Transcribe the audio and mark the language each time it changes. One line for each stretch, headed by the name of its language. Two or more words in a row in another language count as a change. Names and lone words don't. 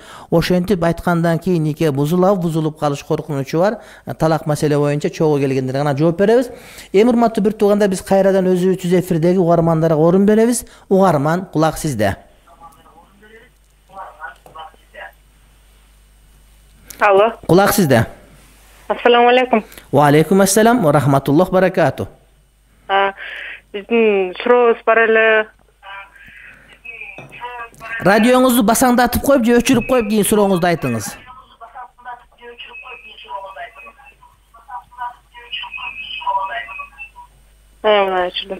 Kyrgyz: Ошентип айткандан кийин нике бузулуп калыш коркунучу бар. Талак маселе боюнча чогуу келгендерге гана жооп беребиз. Эми урматтуу бир туугандар, биз кайрадан өзүбүз эфирдеги угармандарга орун беребиз. Угарман, кулак сизде. Алло. Кулак сизде.
Arabic: السلام عليكم. و عليكم السلام و رحمة الله بركاته.
Kyrgyz: Биздин сурообуз бар эле. Радионузду басаңдатып коюп же өчүрүп коюп кийин сурооңузду айтыңыз. Өчүрдүм.